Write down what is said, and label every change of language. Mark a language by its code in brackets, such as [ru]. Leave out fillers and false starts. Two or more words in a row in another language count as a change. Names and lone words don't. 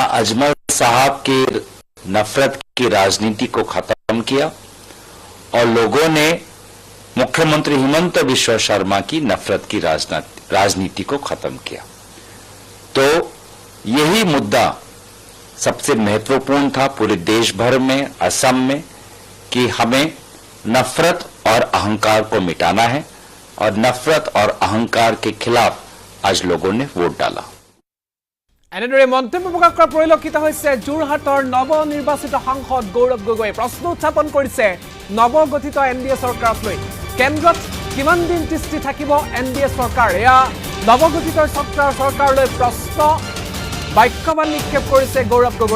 [hi] अजमल साहब के नफरत की राजनीति को खत्म किया और लोगों ने मुख्यमंत्री हिमंत बिश्व शर्मा की नफरत की राजनीति को खत्म किया तो यही मुद्दा सबसे महत्वपूर्ण था पूरे देश भर में असम में कि हमें नफरत और अहंकार को मिटाना है और नफरत और अहंकार के खिलाफ आज लोगों ने वोट डाला [as] এনেদৰে মন্তব্য প্ৰকাশ কৰা পৰিলক্ষিত হৈছে যোৰহাটৰ নৱনিৰ্বাচিত সাংসদ গৌৰৱ গগৈয়ে প্ৰশ্ন উত্থাপন কৰিছে নৱগঠিত NDA চৰকাৰক লৈ কেন্দ্ৰত কিমান দিন তিষ্ঠি থাকিব NDA চৰকাৰ এয়া নৱগঠিত চৰকাৰলৈ প্ৰশ্ন বাক্যবান নিক্ষেপ কৰিছে গৌৰৱ গগৈ।